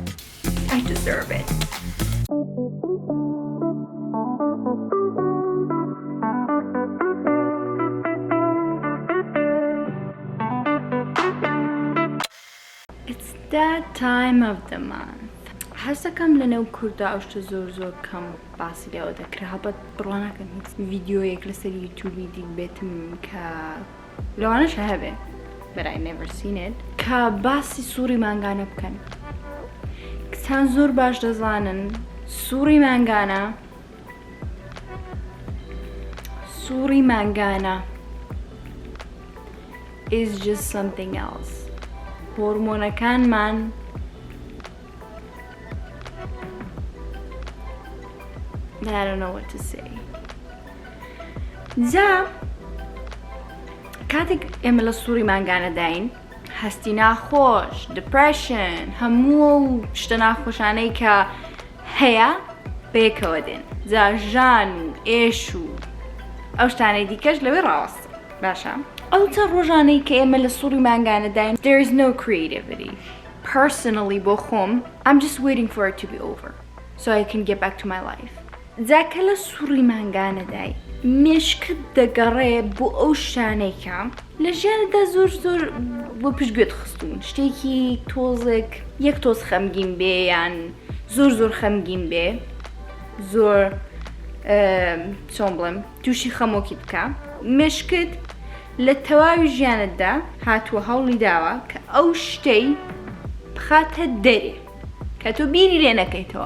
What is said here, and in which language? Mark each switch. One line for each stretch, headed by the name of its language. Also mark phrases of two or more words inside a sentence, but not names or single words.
English: I deserve it. It's that time of the month.
Central Kurdish: حەسەکەم لەنێو کووردا ئەوشتە زۆر کەم باسی لێەوە دەکرا هەبەت بڕواناکەم هیچ ڤیدیۆیەک لەسەر یوتیوبی دیت بێتم کە لەوانەشە هەبێ
English: but I never seen it
Central Kurdish: کە باسی سووری مانگانە بکەن. کچان زۆر باش دەزانن سووری مانگانە
English: is just something else.
Central Kurdish: هۆرمۆنەکانمان
English: I don't know what to say.
Central Kurdish: جا کاتێک ئێمە لە سووری مانگانە داین هەستی ناخۆش، depression، هەموو شتە ناخۆشانەی کە هەیە بەیەکەوە دێن. جا ژان و ئێش و ئەو شتانەی دیکەش لەوێ ڕاوەستە. باشە؟ ئەو چەند ڕۆژانەی کە ئێمە لە سووری مانگانە داین
English: there is no creativity. Personally
Central Kurdish: بۆ خۆم
English: I'm just waiting for it to be over so I can get back to my life.
Central Kurdish: جاکە لە سووری مانگانەدای مێشکت دەگەڕێ بۆ ئەو شانێکە لە ژیانەدا زۆر بۆ پشتگوێت خستوون شتێکی تۆزێک یەک تۆز خەمگین بێ یان زۆر خەمگین بێ زۆر چۆن بڵێم تووشی خەمۆکی بکە مێشکت لە تەواوی ژیانتدا هاتووە هەوڵی داوە کە ئەو شتەی بخاتە دەرێ کە تۆ بیری لێ نەکەیتەوە.